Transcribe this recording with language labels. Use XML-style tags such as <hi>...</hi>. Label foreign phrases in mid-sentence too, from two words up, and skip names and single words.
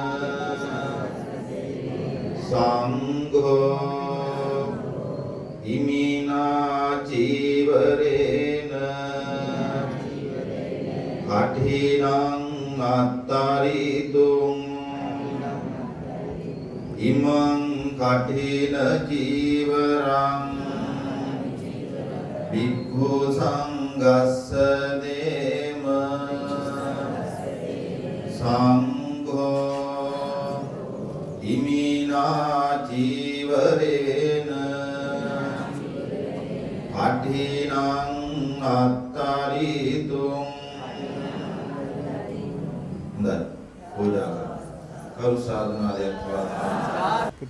<pi>සංඝෝ ඉමිනා චීවරේන කඨිනං අත්තරිතුං ඉමං කඨින චීවරං භික්ඛු සංඝස්ස දේම සංඝෝ ඉමිනා චීවරේන අට්ඨීනං</pi> <si>අත්තරිතුං හොඳයි පූජා කරනවා කරු සාධනාදයක් පවත්වනවා</si>